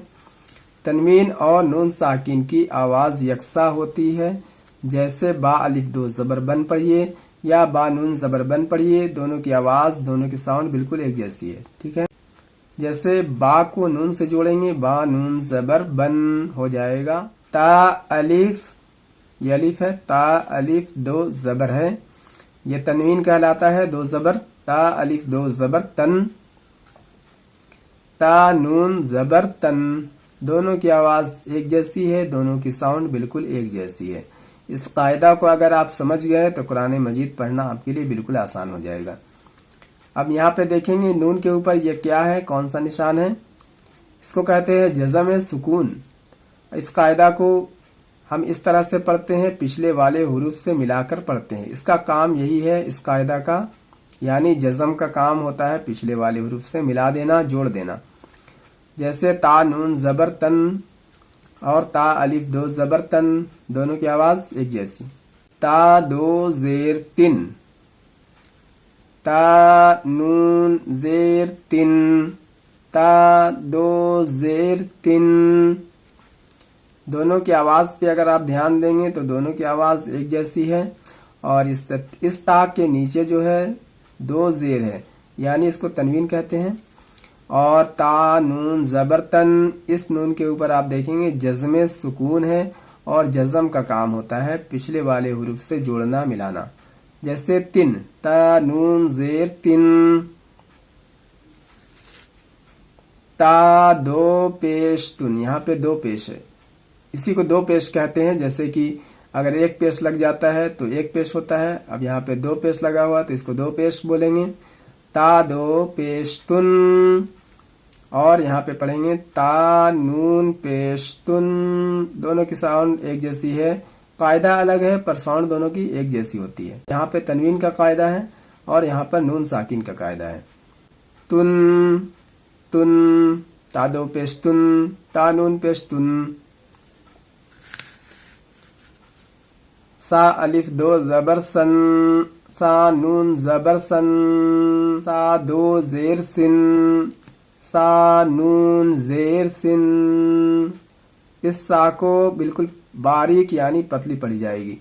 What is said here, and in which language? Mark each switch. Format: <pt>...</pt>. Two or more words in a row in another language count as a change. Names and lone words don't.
<ur>تنوین اور نون ساکین کی آواز یکساں ہوتی ہے، جیسے با الف دو زبر بن پڑھیے یا با نون زبر بن پڑھیے، دونوں کی آواز، دونوں کی ساؤنڈ بالکل ایک جیسی ہے، ٹھیک ہے۔ جیسے با کو نون سے جوڑیں گے، با نون زبر بن ہو جائے گا۔ تا الف، یہ الف ہے، تا الف دو زبر ہے، یہ تنوین کہلاتا ہے، دو زبر، تا الف دو زبر تن، تا نون زبر تن، دونوں کی آواز ایک جیسی ہے، دونوں کی ساؤنڈ بالکل ایک جیسی ہے۔ اس قاعدہ کو اگر آپ سمجھ گئے تو قرآن مجید پڑھنا آپ کے لیے بالکل آسان ہو جائے گا۔ اب یہاں پہ دیکھیں گے نون کے اوپر یہ کیا ہے، کون سا نشان ہے، اس کو کہتے ہیں جزم سکون۔ اس قاعدہ کو ہم اس طرح سے پڑھتے ہیں، پچھلے والے حروف سے ملا کر پڑھتے ہیں۔ اس کا کام یہی ہے، اس قاعدہ کا یعنی جزم کا کام ہوتا ہے پچھلے والے حروف سے ملا دینا، جوڑ دینا۔ جیسے تا نون زبر تن اور تا الف دو زبر تن، دونوں کی آواز ایک جیسی۔ تا دو زیر تن، تا نون زیر تن، تا دو زیر تن، دونوں کی آواز پہ اگر آپ دھیان دیں گے تو دونوں کی آواز ایک جیسی ہے، اور اس تا کے نیچے جو ہے دو زیر ہے، یعنی اس کو تنوین کہتے ہیں۔ اور تا نون زبر تن، اس نون کے اوپر آپ دیکھیں گے جزم سکون ہے، اور جزم کا کام ہوتا ہے پچھلے والے حروف سے جوڑنا ملانا۔ جیسے تن، تا نون زیر تن، تا دو پیش تن، یہاں پہ دو پیش ہے، اسی کو دو پیش کہتے ہیں۔ جیسے کہ اگر ایک پیش لگ جاتا ہے تو ایک پیش ہوتا ہے، اب یہاں پہ دو پیش لگا ہوا تو اس کو دو پیش بولیں گے۔ تا دو پیش تن، اور یہاں پہ پڑھیں گے تا نون پیش تن، دونوں کی ساؤنڈ ایک جیسی ہے، قاعدہ الگ ہے پر ساؤنڈ دونوں کی ایک جیسی ہوتی ہے۔ یہاں پہ تنوین کا قاعدہ ہے اور یہاں پر نون ساکین کا قاعدہ ہے۔ تن تن، تا دو پیش تن، تا نون پیش تن۔ سا الف دو زبر سن، سا نون زبر سن، سا دو زیر سن، سا نون زیر سن۔ اس سا کو بالکل باریک یعنی پتلی پڑھی جائے گی۔</ur>